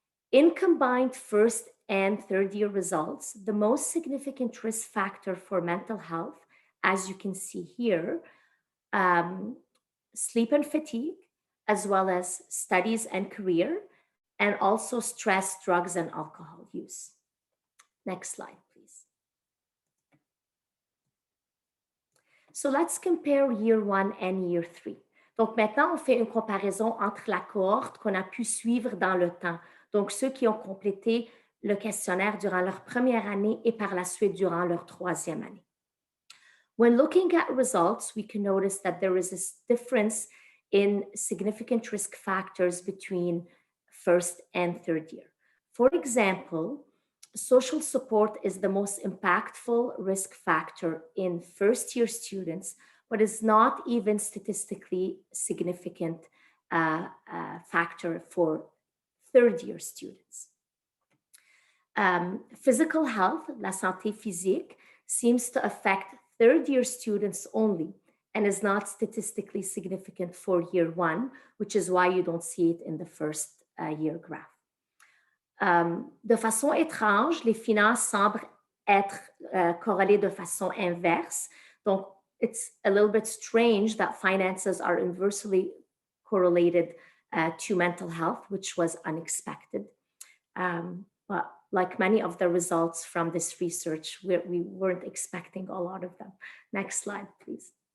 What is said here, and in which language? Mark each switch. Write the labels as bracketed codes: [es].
[en] In combined first and third year results, the most significant risk factor for mental health, as you can see here, sleep and fatigue, as well as studies and career, and also stress, drugs, and alcohol use. Next slide, please. So let's compare year 1 and year 3. [fr] Donc maintenant, on fait une comparaison entre la cohorte qu'on a pu suivre dans le temps. Donc ceux qui ont complété le questionnaire durant leur première année et par la suite durant leur 3e année. [en] When looking at results, we can notice that there is a difference in significant risk factors between first and third year. For example, social support is the most impactful risk factor in first year students, but is not even statistically significant factor for third year students. Physical health, [fr] la santé physique, [en] seems to affect third year students only and is not statistically significant for year 1, which is why you don't see it in the first year graph. [fr] De façon étrange, les finances semblent être corrélées de façon inverse. [en] Donc, it's a little bit strange that finances are inversely correlated to mental health, which was unexpected. But like many of the results from this research, we weren't expecting a lot of them. Next slide, please.